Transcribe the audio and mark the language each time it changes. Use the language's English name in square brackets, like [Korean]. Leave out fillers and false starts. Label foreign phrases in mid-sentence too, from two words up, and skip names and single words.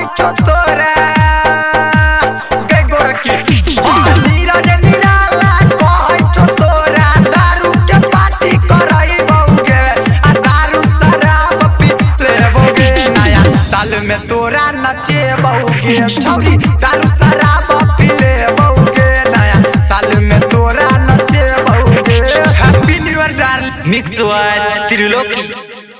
[Angika] छौ तोरा गे गोरकी हाँ नीरज निराला कहै छौ तोरा दारू के पार्टी करई बहुगे आ दारू शराब पी ले बहुगे नया साल में तोरा नचे बहुगे छौरी दारू शराब पी ले बहुगे नया साल में तोरा नचे बहुगे [English] Happy New Year darling [Hindi] मिक्स हुआ त्रिलोकी।